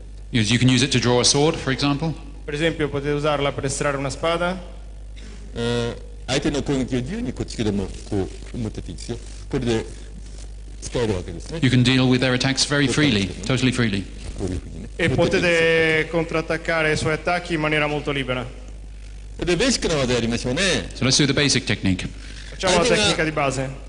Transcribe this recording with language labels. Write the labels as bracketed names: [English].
[English] You can use it to draw a sword, for example. [Italian] Per esempio potete usarla per estrarre una spada. [English] You can deal with their attacks very freely, totally freely. [Italian] E potete contrattaccare i suoi attacchi in maniera molto libera. [English] So let's do the basic technique. [Italian] Facciamo la tecnica di base.